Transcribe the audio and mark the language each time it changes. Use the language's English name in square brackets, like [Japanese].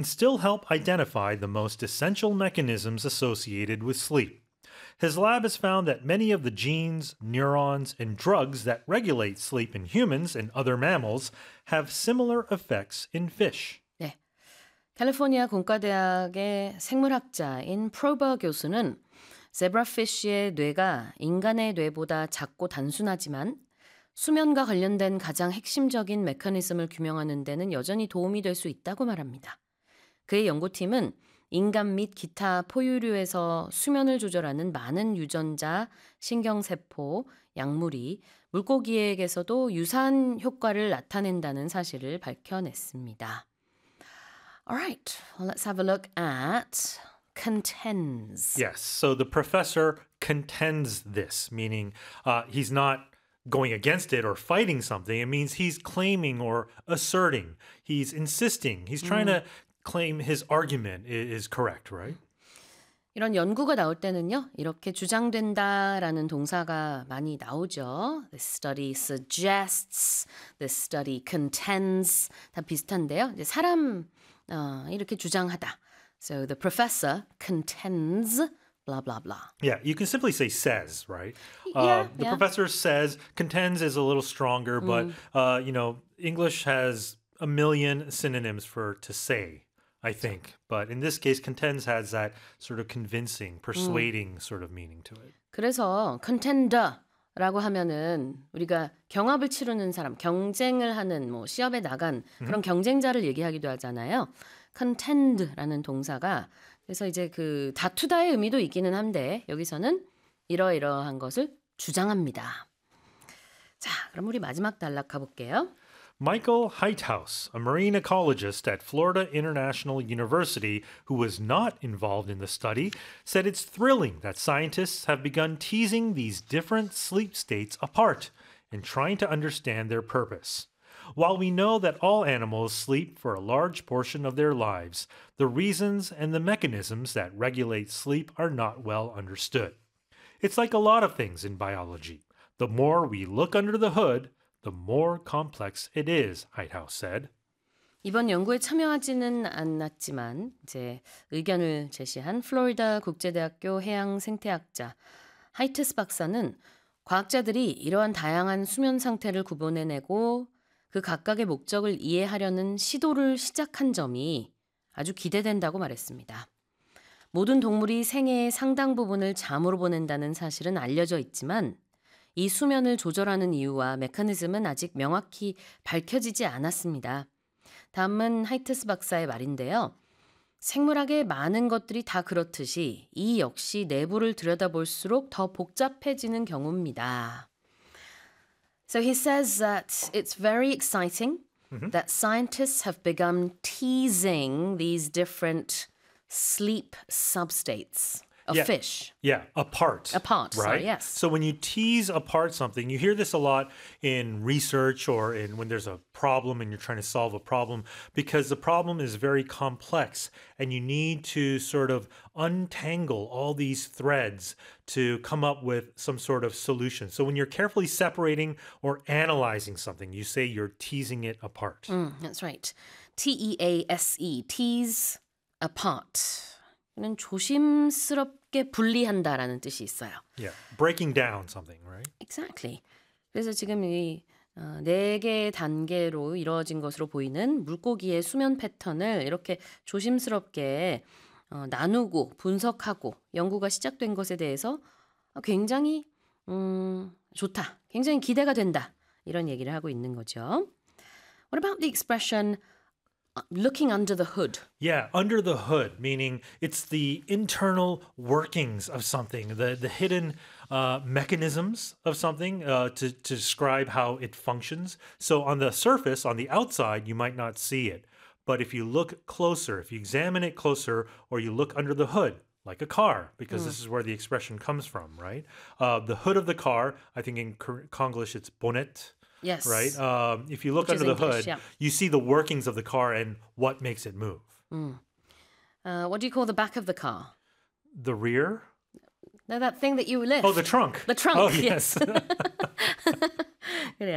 [English] and still help identify the most essential mechanisms associated with sleep. His lab has found that many of the genes, neurons, and drugs that regulate sleep in humans and other mammals have similar effects in fish. [Korean] 네. 캘리포니아 공과대학의 생물학자인 프로버 교수는 제브라피쉬의 뇌가 인간의 뇌보다 작고 단순하지만 수면과 관련된 가장 핵심적인 메커니즘을 규명하는 데는 여전히 도움이 될 수 있다고 말합니다. 그의 연구팀은 인간 및 기타 포유류에서 수면을 조절하는 많은 유전자, 신경세포, 약물이 물고기에게서도 유사한 효과를 나타낸다는 사실을 밝혀냈습니다. [English] Alright, well, let's have a look at contends. Yes, so the professor contends this, meaning he's not going against it or fighting something. It means he's claiming or asserting. He's insisting. He's trying to claim his argument is correct, right? [Korean] 이런 연구가 나올 때는요, 이렇게 주장된다라는 동사가 많이 나오죠. [English] This study suggests, this study contends, [Korean] 다 비슷한데요. 이제 사람 이렇게 주장하다. [English] So the professor contends, blah, blah, blah. Yeah, you can simply say says, right? Yeah, professor says, contends is a little stronger, but, you know, English has a million synonyms for to say. I think. But in this case, contends has that sort of convincing, persuading sort of meaning to it. [Korean] 그래서 contender라고 하면은 우리가 경합을 치르는 사람, 경쟁을 하는 뭐 시합에 나간 그런 경쟁자를 얘기하기도 하잖아요. contend라는 동사가 그래서 이제 그 다투다의 의미도 있기는 한데 여기서는 이러이러한 것을 주장합니다. 자, 그럼 우리 마지막 단락 가볼게요. [English] Michael Heithouse, a marine ecologist at Florida International University who was not involved in the study, said it's thrilling that scientists have begun teasing these different sleep states apart and trying to understand their purpose. While we know that all animals sleep for a large portion of their lives, the reasons and the mechanisms that regulate sleep are not well understood. It's like a lot of things in biology. The more we look under the hood, the more complex it is, Heithouse said. [Korean] 이번 연구에 참여하지는 않았지만 이제 의견을 제시한 플로리다 국제대학교 해양생태학자 하이트스 박사는 과학자들이 이러한 다양한 수면 상태를 구분해내고 그 각각의 목적을 이해하려는 시도를 시작한 점이 아주 기대된다고 말했습니다. 모든 동물이 생애의 상당 부분을 잠으로 보낸다는 사실은 알려져 있지만 이 수면을 조절하는 이유와 메커니즘은 아직 명확히 밝혀지지 않았습니다. 다음은 하이트스 박사의 말인데요. 생물학의 많은 것들이 다 그렇듯이 이 역시 내부를 들여다볼수록 더 복잡해지는 경우입니다. [English] So he says that it's very exciting that scientists have begun teasing these different sleep substates. Fish. Yeah, apart. Apart, right? Sorry, yes. So when you tease apart something, you hear this a lot in research or in when there's a problem and you're trying to solve a problem because the problem is very complex and you need to sort of untangle all these threads to come up with some sort of solution. So when you're carefully separating or analyzing something, you say you're teasing it apart. That's right. T-E-A-S-E, tease apart. [Korean] 는 조심스럽게 분리한다라는 뜻이 있어요. [English] Yeah, breaking down something, right? Exactly. [Korean] 그래서 지금 이 네 개의 단계로 이루어진 것으로 보이는 물고기의 수면 패턴을 이렇게 조심스럽게 나누고 분석하고 연구가 시작된 것에 대해서 굉장히 좋다. 굉장히 기대가 된다. 이런 얘기를 하고 있는 거죠. [English] What about the expression looking under the hood. Yeah, under the hood, meaning it's the internal workings of something, the hidden mechanisms of something to describe how it functions. So on the surface, on the outside, you might not see it. But if you look closer, if you examine it closer, or you look under the hood, like a car, because this is where the expression comes from, right? The hood of the car, I think in Konglish it's bonnet. Yes. Right? If you look Which under the English, hood, yeah. you see the workings of the car and what makes it move. What do you call the back of the car? The rear? No, that thing that you lift. Oh, the trunk. The trunk, oh, yes. [Korean] 그래요. 미국 영어에서는 차의 앞부분,